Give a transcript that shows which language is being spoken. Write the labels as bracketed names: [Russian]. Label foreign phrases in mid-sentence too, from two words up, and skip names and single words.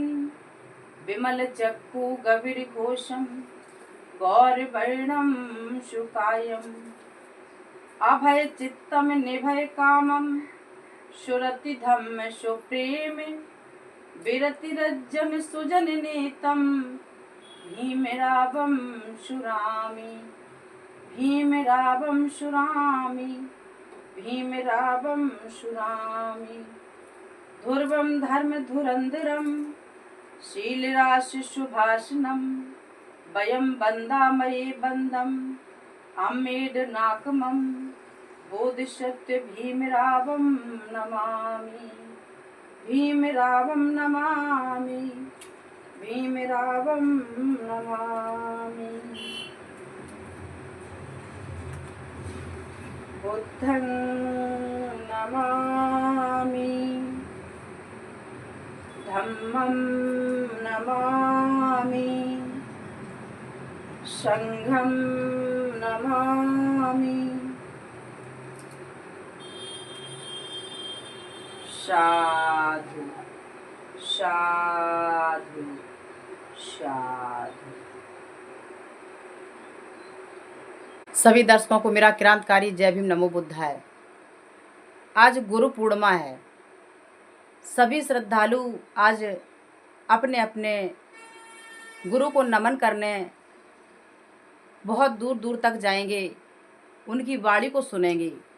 [Sanskrit] विमलचक्षु गभीरघोषं गौरवर्णं शुकायम् अभयचित्तं निर्भयकामं सुरतिधम्म सुप्रेम विरतिरज्जं सुजननेतं भीमरावं शुरामि, भीमरावं शुरामि, भीमरावं शुरामि। ध्रुवं धर्मधुरन्धरं शीलराशिशुभाषणं वयं वन्दामहे वन्दम् अम्मेडनाकमं बोधिसत्व भीमरावं नमामि, भीमरावं नमामि, भीमरावं नमामि। [Pali] बुद्धं नमामि, धम्मं नमामि, संघं नमामि। साधु साधु साधु। [Hindi] सभी दर्शकों को मेरा क्रांतिकारी जय भीम [Sanskrit] नमो बुद्धाय। [Hindi] आज गुरु पूर्णिमा है। सभी श्रद्धालु आज अपने अपने गुरु को नमन करने बहुत दूर दूर तक जाएंगे, उनकी वाणी को सुनेंगे।